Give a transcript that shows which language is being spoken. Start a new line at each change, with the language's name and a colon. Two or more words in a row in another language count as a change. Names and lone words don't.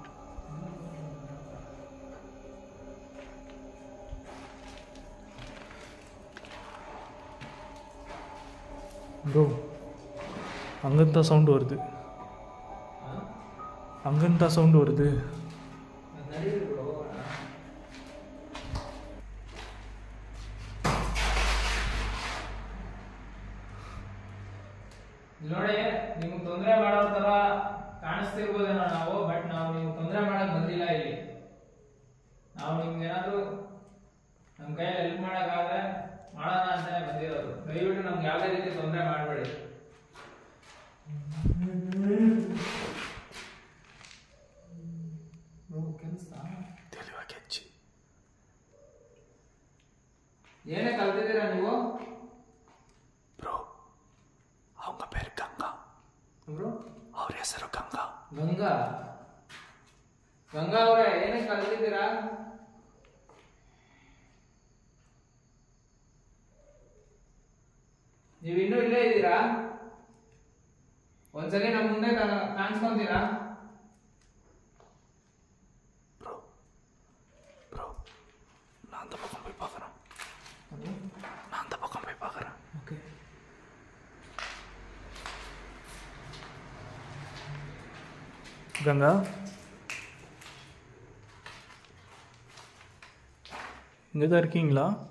Tamil: ப்ரோ அங்கேருந்து தான் சவுண்டு வருது. அங்கேருந்து தான் சவுண்டு வருது.
Kannada: ನೋಡಿ ನಿಮ್ಗೆ ತೊಂದರೆ ಮಾಡೋ ತರ ಕಾಣಿಸ್ತಿರ್ಬೋದೇನೋ ನಾವು, ಬಟ್ ನಾವು ನಿಮ್ಗೆ ತೊಂದರೆ ಮಾಡಕ್ ಬಂದಿಲ್ಲ ಇಲ್ಲಿ. ನಾವು ನಿಮ್ಗೆ ಏನಾದ್ರು ನಮ್ಮ ಕೈಯಲ್ಲಿ ಹೆಲ್ಪ್ ಮಾಡಕ್ಕಾದ್ರೆ ಮಾಡೋಣ ಅಂತಾನೆ ಬಂದಿರೋದು. ದಯವಿಟ್ಟು ನಮ್ಗೆ ಯಾವುದೇ ರೀತಿ ತೊಂದರೆ ಮಾಡಬೇಡಿ. ಏನೇ ಕಲ್ತಿದ್ದೀರಾ ನೀವು?
Tamil: ಬ್ರೋ அவங்க பேர் கங்கா.
Kannada: ಬ್ರೋ ಅವ್ರ ಹೆಸರು ಗಂಗಾ. ಗಂಗಾ ಗಂಗಾ ಅವರೇ ಏನೇ ಕಲ್ತಿದ್ದೀರಾ? ನೀವು ಇನ್ನೂ ಇಲ್ಲೇ ಇದ್ದೀರಾ? ಒಂದ್ಸಲಿ ನಮ್ಮ ಮುಂದೆ ಕಾಣಿಸ್ಕೊಂತೀರಾ?
Tamil: ப்ரோ ப்ரோ நான் அந்த பக்கம் போய் பார்க்குறேன். நான் அந்த பக்கம் போய் பார்க்குறேன். ஓகே கங்கா இங்கே தான் இருக்கீங்களா?